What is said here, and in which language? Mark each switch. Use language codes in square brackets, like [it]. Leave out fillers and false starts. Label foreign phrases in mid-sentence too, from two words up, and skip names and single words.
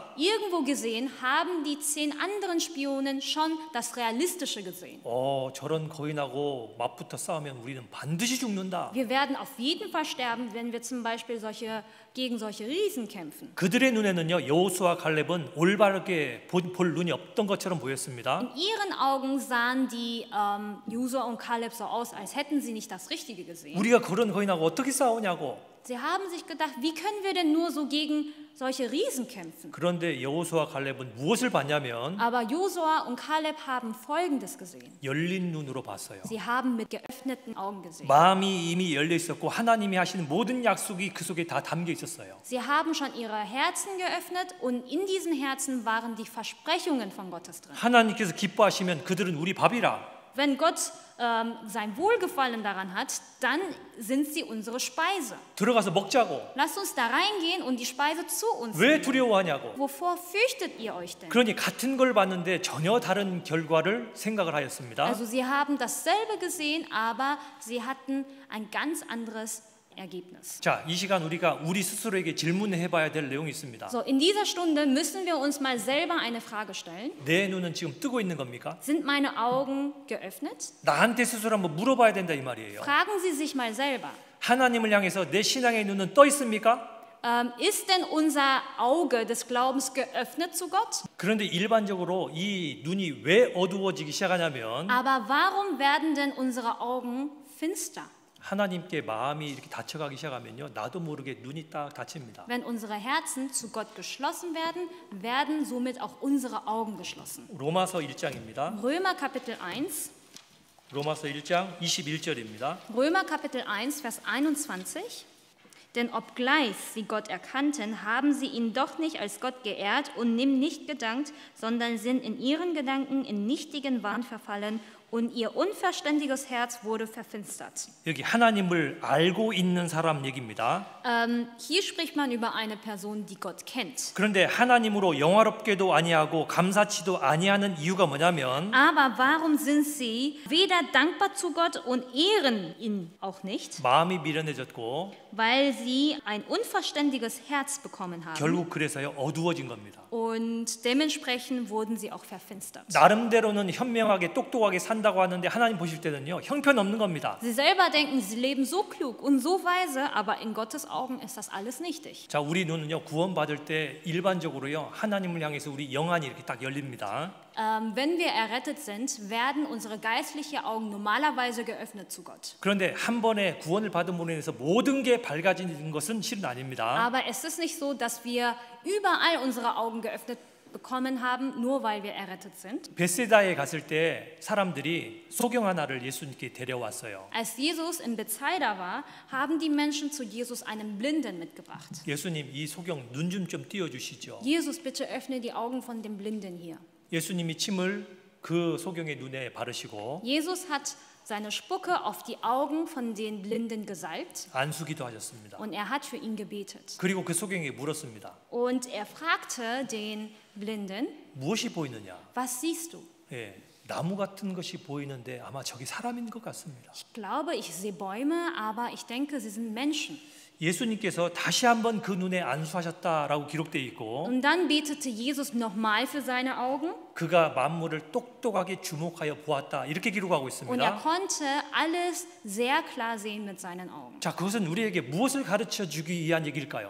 [de] Irgendwo gesehen haben die 10 anderen Spionen schon das Realistische gesehen. [ko] 저런 거인하고 맞붙어 싸우면 우리는 반드시 죽는다. [de] Wir werden auf jeden Fall sterben, wenn wir zum Beispiel gegen solche Riesen kämpfen. [ko] 그들의 눈에는요 여호수아 갈렙은 올바르게 볼 눈이 없던 것처럼 보였습니다. [de] In ihren Augen sahen die Josua und Kaleb so aus, als hätten sie nicht das Richtige gesehen. [ko] 우리가 그런 거인하고 어떻게 싸우냐고. [de] Sie haben sich gedacht, wie können wir denn nur so gegen solche Riesen kämpfen? [ko] 그런데 여호수아 갈렙은 무엇을 봤냐면 [de] Aber Josua und Kaleb haben Folgendes gesehen. [ko] 열린 눈으로 봤어요. [de] Sie haben mit geöffneten Augen gesehen. [ko] 마음이 이미 열려 있었고 하나님이 하시는 모든 약속이 그 속에 다 담겨 있었어요. [de] Sie haben schon ihre Herzen geöffnet und in diesen Herzen waren die Versprechungen von Gottes drin. [ko] 하나님께서 기뻐하시면 그들은 우리 밥이라. [de] Wenn Gott sein Wohlgefallen daran hat, dann sind sie unsere Speise. [ko] 들어가서 먹자고. [de] Lasst uns da reingehen und die Speise zu uns [ko] 왜 [de] nehmen. [ko] 두려워하냐고. [de] Wovor fürchtet ihr euch denn? [ko] 그러니 같은 걸 봤는데 전혀 다른 결과를 생각을 하였습니다. [de] Also sie haben dasselbe gesehen, aber sie hatten ein ganz anderes Ergebnis. [ko] 자, 이 시간 우리가 우리 스스로에게 질문해 봐야 될 내용이 있습니다. [de] So, in dieser Stunde müssen wir uns mal selber eine Frage stellen. [ko] 내 눈은 지금 뜨고 있는 겁니까? [de] Sind meine Augen geöffnet? [ko] 나한테 스스로 한번 물어봐야 된다 이 말이에요. [de] Fragen Sie sich mal selber. [ko] 하나님을 향해서 내 신앙의 눈은 떠 있습니까? [de] Ist denn unser Auge des Glaubens geöffnet zu Gott? [ko] 그런데 일반적으로 이 눈이 왜 어두워지기 시작하냐면 [de] Aber warum werden denn unsere Augen finster? [ko] 하나님께 마음이 이렇게 닫혀가기 시작하면요 나도 모르게 눈이 딱 닫힙니다. [de] Wenn unsere Herzen zu Gott geschlossen werden, werden somit auch unsere Augen geschlossen. [ko] 로마서 1장입니다. [de] Römer Kapitel 1. [ko] 로마서 1장 21절입니다. [de] Römer Kapitel 1, Vers 21. Denn obgleich sie Gott erkannten, haben sie ihn doch nicht als Gott geehrt und ihm nicht gedankt, sondern sind in ihren Gedanken in nichtigen Wahn verfallen und ihr unverständiges Herz wurde verfinstert. [ko] 여기 하나님을 알고 있는 사람 얘기입니다. [de] Hier spricht man über eine Person, die Gott kennt. [ko] 그런데 하나님으로 영화롭게도 아니하고 감사치도 아니하는 이유가 뭐냐면 [de] Aber warum sind sie weder dankbar zu Gott und ehren ihn auch nicht? [ko] 마음이 미련해졌고 [de] Weil sie ein unverständiges Herz bekommen haben. [ko] 결국 그래서요 어두워진 겁니다. [de] Und dementsprechend wurden sie auch verfinstert. [ko] 나름대로는 현명하게 똑똑하게 산다고 하는데 하나님 보실 때는요 형편없는 겁니다. [de] Sie selber denken, sie leben so klug und so weise, aber in Gottes Augen ist das alles nichtig. [ko] 자, 우리 눈은요 구원받을 때 일반적으로요 하나님을 향해서 우리 영안이 이렇게 딱 열립니다. [de] Wenn wir errettet sind, werden unsere geistlichen Augen normalerweise geöffnet zu Gott. [ko] 그런데 한 번에 구원을 받은 분에 대해서 모든 게 밝아지는 것은 실은 아닙니다. [de] Aber es ist nicht so, dass wir überall unsere Augen geöffnet bekommen haben, nur weil wir errettet sind. [ko] 베세다에 갔을 때 사람들이 소경 하나를 예수님께 데려왔어요. [de] Als Jesus in Bethsaida war, haben die Menschen zu Jesus einen Blinden mitgebracht. [ko] 예수님 이 소경 눈 좀 띄워주시죠. [de] Jesus, bitte öffne die Augen von dem Blinden hier. [ko] 예수님이 침을 그 소경의 눈에 바르시고 [de] Jesus hat seine Spucke auf die Augen von den Blinden gesalbt [ko] 안수기도 하셨습니다. [de] und er hat für ihn gebetet. [ko] 그리고 그 소경에게 물었습니다. [de] Und er fragte den Blinden, [ko] 무엇이 보이느냐? [de] was siehst du? [ko] 예, 나무 같은 것이 보이는데 아마 저기 사람인 것 같습니다. [de] Ich glaube, ich sehe Bäume, aber ich denke, sie sind Menschen. [ko] 예수님께서 다시 한번 그 눈에 안수하셨다라고 기록되어 있고 [de] Und dann betete Jesus nochmal für seine Augen [ko] 그가 만물을 똑똑하게 주목하여 보았다 이렇게 기록하고 [de] und er [ko] 있습니다. [de] konnte alles sehr klar sehen mit seinen Augen. [ko] 자, 그것은 우리에게 무엇을 가르쳐 주기 위한 얘기일까요?